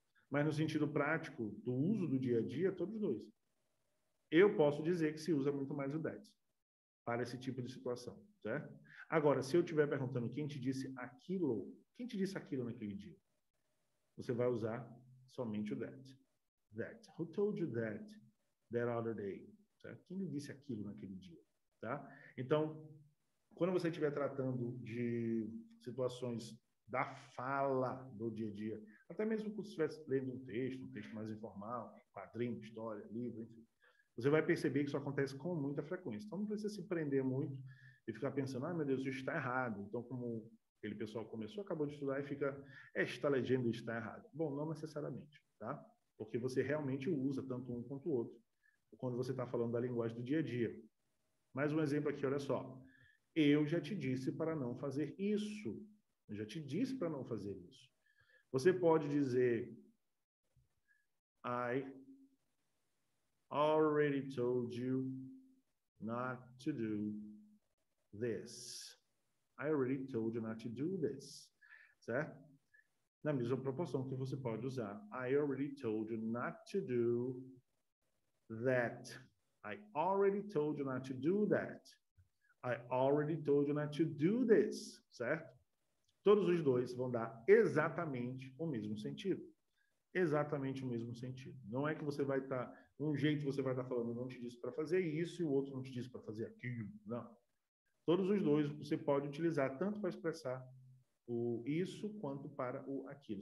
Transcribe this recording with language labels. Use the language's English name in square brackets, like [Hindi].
[Portuguese] Mas no sentido prático, do uso do dia a dia, todos dois. Eu posso dizer que se usa muito mais o that para esse tipo de situação, certo? Agora, se eu estiver perguntando quem te disse aquilo naquele dia, você vai usar somente o that. [English] That. Who told you that other day? [Portuguese] Certo? Quem lhe disse aquilo naquele dia? Tá? Então, quando você estiver tratando de situações da fala do dia a dia, até mesmo quando você estivesse lendo um texto mais informal, quadrinho, história, livro, enfim, você vai perceber que isso acontece com muita frequência. Então, não precisa se prender muito e ficar pensando, meu Deus, isso está errado. Então, como aquele pessoal acabou de estudar e fica, esta legenda está errada. Bom, não necessariamente, tá? Porque você realmente usa tanto um quanto o outro quando você está falando da linguagem do dia a dia. Mais um exemplo aqui, olha só. Eu já te disse para não fazer isso. Eu já te disse para não fazer isso. Você pode dizer [English] I already told you not to do this. I already told you not to do this. [Portuguese] Certo? Na mesma proporção que você pode usar [English] I already told you not to do that. I already told you not to do that. I already told you not to do this. [Portuguese] Certo? Todos os dois vão dar exatamente o mesmo sentido. Exatamente o mesmo sentido. Não é que você vai estar... um jeito você vai estar falando, não te disse para fazer isso, e o outro não te disse para fazer aquilo. Não. Todos os dois você pode utilizar tanto para expressar o isso quanto para o aquilo.